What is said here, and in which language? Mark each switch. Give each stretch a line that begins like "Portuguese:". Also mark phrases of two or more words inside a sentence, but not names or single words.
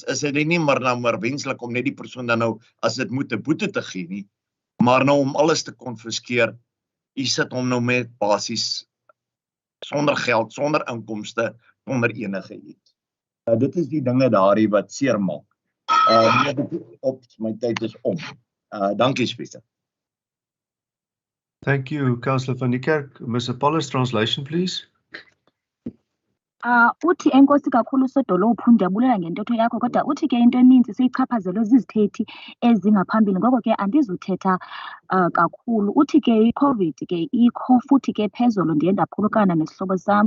Afrikaans: Is dit nie maar wenslik om net die persoon dan nou, as dit moet, 'n boete te gee nie, maar nou om alles te konfiskeer, u sit hom nou met basies sonder geld, sonder inkomste, sonder enige iets. Dit is die dinge daarin wat seer maak. My tyd is om. Dankie, Speaker.
English: Thank you, Councillor van die Kerk. Mr. Paulus, translation, please.
Xhosa: Uthi enkosi kakhulu sodolophu, ndiyabulela ngentetho yakho, kodwa uthi ke into eninzi siyichaphazelwe zizithethi ezingaphambili, ngoko ke andizuthetha kakhulu. Uthi ke i-COVID ke ikho, futhi ke phezolo ndiye ndaphulukana nesihlobo sam.